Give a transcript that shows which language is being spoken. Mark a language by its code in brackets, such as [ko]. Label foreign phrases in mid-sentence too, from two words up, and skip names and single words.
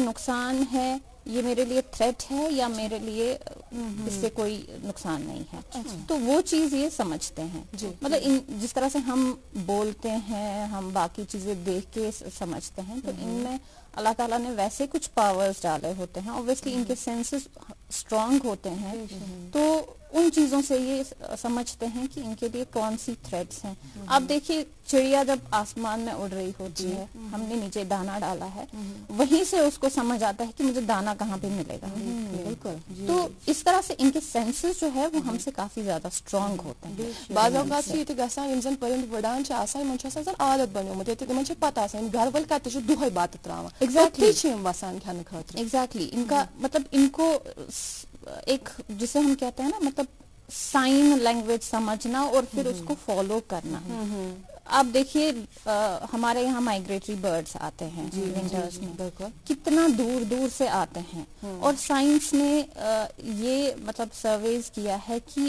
[ur] نقصان ہے، یہ میرے لیے تھریٹ ہے، یا میرے لیے اس سے کوئی نقصان نہیں ہے، تو وہ چیز یہ سمجھتے ہیں، مطلب جس طرح سے ہم بولتے ہیں، ہم باقی چیزیں دیکھ کے سمجھتے ہیں، تو ان میں اللہ تعالیٰ نے ویسے کچھ پاورز ڈالے ہوتے ہیں، اوبویسلی ان کے سینسز اسٹرانگ ہوتے ہیں، تو ان چیزوں سے یہ سمجھتے ہیں کہ ان کے لیے کون سی تھریٹس ہیں۔ اب دیکھیے چڑیا جب آسمان میں اڑ رہی ہوتی ہے، ہم نے نیچے دانا ڈالا ہے، وہیں سے اس کو سمجھ آتا ہے کہ مجھے دانا کہاں پہ ملے گا، بالکل، تو اس طرح سے ان کے سینسز جو ہے وہ ہم سے کافی زیادہ اسٹرانگ ہوتے ہیں۔ [ks] بعض اوقات یہ گژھان یم زن پرند وڑان چھ آسان یمن چھ آسان زن عادت بنیومت، یمن چھ پتہ آسان گھر وٲلۍ کتہِ چھِ دۄہے بتہٕ تراوان، ایگزیکٹلی چھ یم وسان کھٮ۪نہٕ خٲطرٕ، [ur] ایگزیکٹلی ان کا مطلب ان کو ایک جسے ہم کہتے ہیں نا مطلب [en] sign language [ur] سمجھنا اور پھر اس کو فالو کرنا۔ آپ دیکھیے ہمارے یہاں [en] migratory birds [ur] آتے ہیں ونٹرز میں، کتنا دور دور سے آتے ہیں، اور سائنس نے یہ مطلب سرویز کیا ہے کہ